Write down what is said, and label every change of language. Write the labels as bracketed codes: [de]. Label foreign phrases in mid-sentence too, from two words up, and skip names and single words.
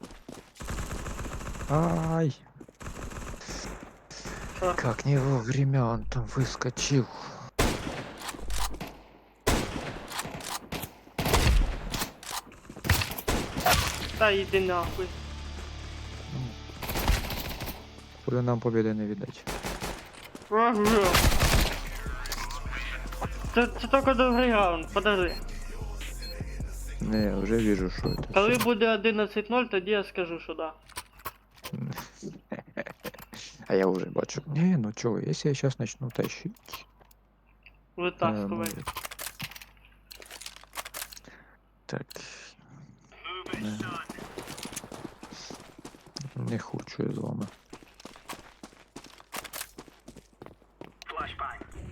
[ru] Ай, Шорт. как не вовремя он там выскочил. Да иди нахуй. Буде нам победы не видать. [uk] Це тільки другий раунд, подожди. [ru] Не, уже вижу, что это. [uk] Коли [ru] всё. [uk] буде 11-0, тоді я скажу, що да. А я уже бачу. [ru] Не, ну чё, если я сейчас начну тащить. [uk] Витаскувай. Так. Не хочу я з вами. Flashbang.